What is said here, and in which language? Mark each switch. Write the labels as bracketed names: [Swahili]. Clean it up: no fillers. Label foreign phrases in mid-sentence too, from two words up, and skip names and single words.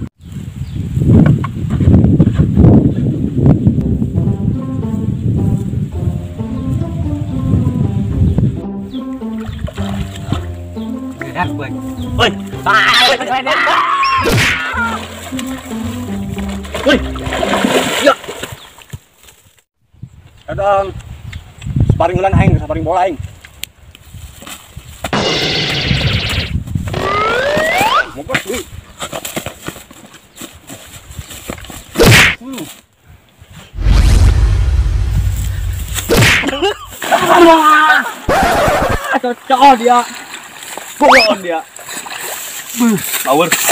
[Indonesian] Enak boy. Oi. Oi. [Sundanese] Ya. Kadang sparing ulan aing, sparing bola aing. [Indonesian] Mumpet nih. Cocok dia. Pukul dia. Power.